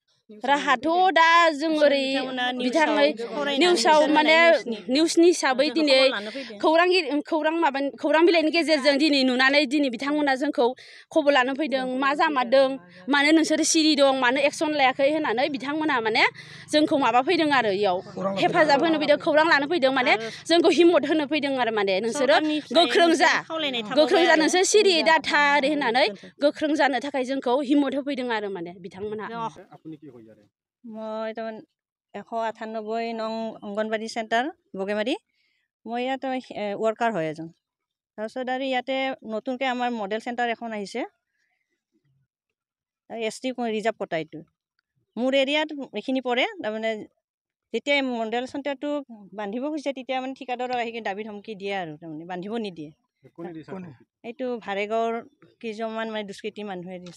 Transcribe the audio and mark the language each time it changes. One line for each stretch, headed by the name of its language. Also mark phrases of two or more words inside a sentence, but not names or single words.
Bodo: राहाथ' दा जों ओरै बिथाङै निउसाव माने निउसनि हिसाबै दिनै खौरां बिलाइनि गेजेरजों दिनै नुनानै दिनै बिथांमोना जोंखौ खबर लानो फैदों मा जामारदों मानो नोंसोरो सिरि दं मानो एक्सन लायाखै होननानै बिथांमोना माने जोंखौ माबा फैदों आरो इयाव हेफाजाब होनो फैदों खौरां लानो फैदों माने जोंखौ हिम्मत होनो फैदों आरो माने नोंसोरो गोख्रों जा नोंसोर सिरि दाथा ओरै होननानै गोख्रों जानो थाखाय जोंखौ हिम्मत होफैदों आरो माने बिथांमोनहा
Assamese: মই তাৰমানে 198 নং অংগনবাদী চেণ্টাৰ বগেমাৰী মই ইয়াত ৱৰ্কাৰ হয় এজন তাৰপিছত আৰু ইয়াতে নতুনকৈ আমাৰ মডেল চেণ্টাৰ এখন আহিছে ST ৰিজাৰ্ভ কটা এইটো মোৰ এৰিয়াত এইখিনি পৰে তাৰমানে যেতিয়া মডেল চেণ্টাৰটো বান্ধিব খুজিছে তেতিয়া মানে ঠিকাদাৰক আহি দাবী ধমকি দিয়ে আৰু তাৰমানে বান্ধিব নিদিয়ে এইটো ভাৰেগাঁৱৰ কেইজনমান মানে দুষ্কৃতি মানুহে দিছে